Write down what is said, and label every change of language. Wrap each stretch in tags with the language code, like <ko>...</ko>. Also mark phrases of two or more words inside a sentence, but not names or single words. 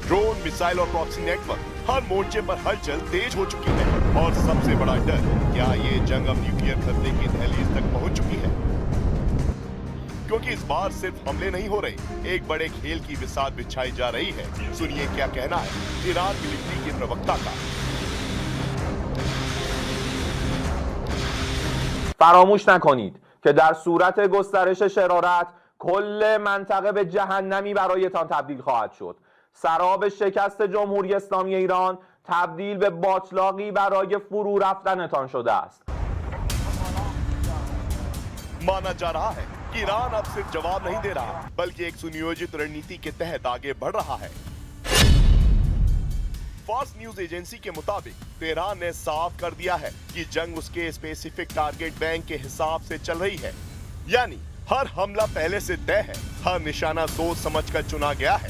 <hi>ड्रोन, मिसाइल और प्रॉक्सी नेटवर्क हर मोर्चे पर हलचल तेज हो चुकी है। और सबसे बड़ा डर, क्या ये जंग अब न्यूक्लियर खतरे की दहलीज तक पहुंच चुकी है? क्योंकि इस बार सिर्फ हमले नहीं हो रहे, एक बड़े खेल की बिसात बिछाई जा रही है। सुनिए क्या कहना है ईरान मिलिट्री के प्रवक्ता का।</hi> <fa>فراموش نکنید که در صورت گسترش شرارت کل منطقه به جهنمی برایتان تبدیل خواهد شد. سراب شکست جمهوری اسلامی ایران تبدیل به باطلاقی برای فرو رفتنتان شده است.</fa> <hi>माना जा रहा है कि ईरान अब सिर्फ जवाब नहीं दे रहा, बल्कि एक सुनियोजित रणनीति के तहत आगे बढ़ रहा है। फॉक्स न्यूज एजेंसी के मुताबिक तेहरान ने साफ कर दिया है कि जंग उसके</hi> <en>specific target bank</en> <hi>के हिसाब से चल रही है, यानी हर हमला पहले से तय है, हर निशाना सोच समझकर चुना गया है।</hi>